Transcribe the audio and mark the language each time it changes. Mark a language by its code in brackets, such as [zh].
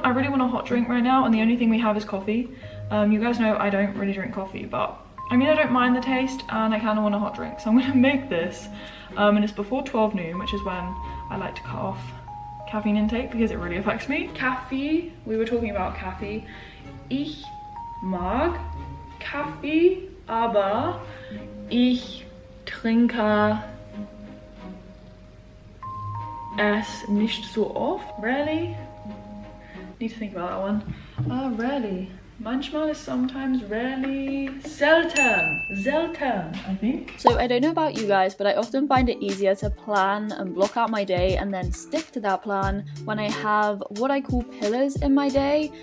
[en] I really want a hot drink right now, and the only thing we have is coffee. You guys know I don't really drink coffee, but I mean, I don't mind the taste, and I kind of want a hot drink, so I'm gonna make this. And it's before 12 noon, which is when I like to cut off caffeine intake because it really affects me. Kaffee, we were talking about Kaffee. [de] Ich mag Kaffee, aber ich trinke es nicht so oft. [en] Rarely? Need to think about that one. Rarely. Manchmal is sometimes, rarely, selten, I think. So I don't know about you guys, but I often find it easier to plan and block out my day and then stick to that plan when I have what I call pillars in my day.